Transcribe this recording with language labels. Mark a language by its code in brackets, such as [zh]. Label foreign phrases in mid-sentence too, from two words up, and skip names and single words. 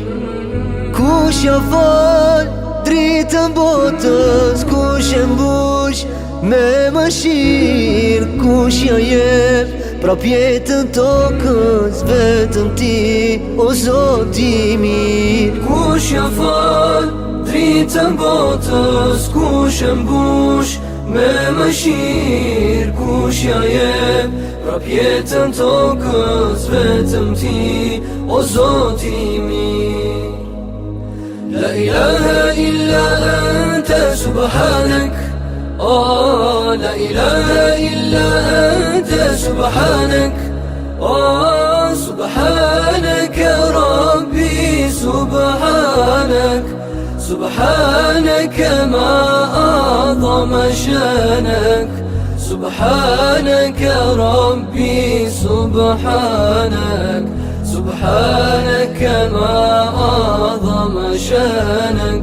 [sq] Kush ja fal dritën botës, kush e mbush me mëshirë, kush ja jep prap jetën tokës, vetëm ti, o Zoti mirë. Kush ja fal dritën botës, kush e mbush me mëshirë, kush ja jep prap jetën tokës, vetëm ti, o Zoti mirë. [ar] لا إله إلا أنت سبحانك, لا إله إلا أنت سبحانك، سبحانك ربي سبحانك، سبحانك ما أعظم شانك، سبحانك ربي سبحانك، سبحانك ما أعظم شانك.